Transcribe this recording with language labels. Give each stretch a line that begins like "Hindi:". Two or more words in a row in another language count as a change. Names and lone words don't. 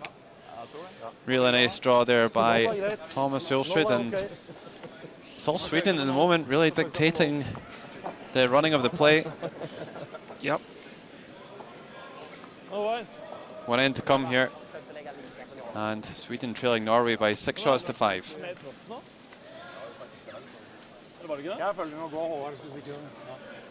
English: Really nice draw there by Thomas Olsrud, and it's all Sweden at the moment, really dictating the running of the play. Yep. One end to come here, and Sweden trailing Norway by 6 shots to 5.
Norwegian: Jeg følger den å gå, Håvard, synes ikke den. Ja.